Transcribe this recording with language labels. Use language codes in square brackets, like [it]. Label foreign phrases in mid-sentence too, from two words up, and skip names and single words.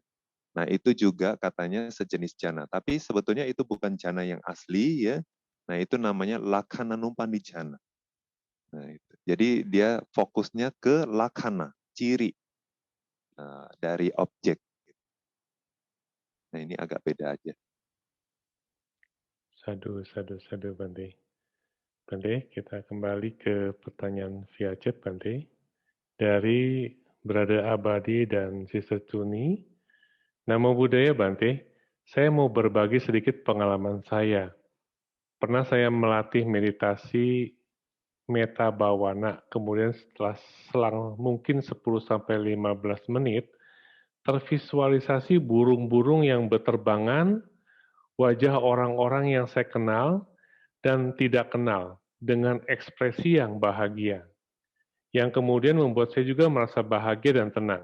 [id] Nah, itu juga katanya sejenis jana. Tapi sebetulnya itu bukan jana yang asli, ya. Nah, itu namanya lakhananumpanijana. Nah, itu. Jadi dia fokusnya ke lakhana, ciri dari objek. Nah, ini agak beda aja. [pi] Sadu, sadu, sadu, Bante. [id] Bante, kita kembali ke pertanyaan via chat, Bante. Dari Brother Abadi dan Sister Tuni. [pi] Namo Buddhaya, Bante. [id] Saya mau berbagi sedikit pengalaman saya. Pernah saya melatih meditasi [pi] meta bawana, [id] kemudian setelah selang mungkin 10-15 menit, tervisualisasi burung-burung yang berterbangan, wajah orang-orang yang saya kenal dan tidak kenal, dengan ekspresi yang bahagia, yang kemudian membuat saya juga merasa bahagia dan tenang.